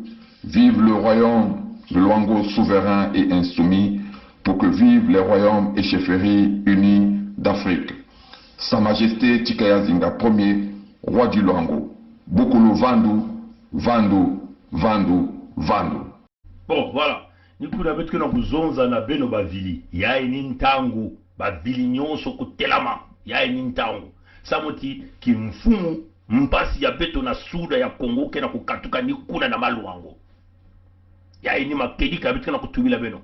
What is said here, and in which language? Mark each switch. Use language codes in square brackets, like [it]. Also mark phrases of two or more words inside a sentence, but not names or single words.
[fr] Vive le royaume de Luango souverain et insoumis pour que vivent les royaumes et chefferies unis d'Afrique. Sa Majesté Tikaya Zinga Ier, roi du Luango. [ktu] Bukulu Vandu, Vandu, Vandu, Vandu. [fr] Bon, voilà. [ktu] Nikuna betu na kuzonza na beno bavili. Ya enintangu, bavili nyonso kutelama. Ya enintangu. Samoti kimfumu mpasi ya beto na suda ya Kongo kena kukatuka nikuna na maluango. Ya eni makedika betu na kutumila beno.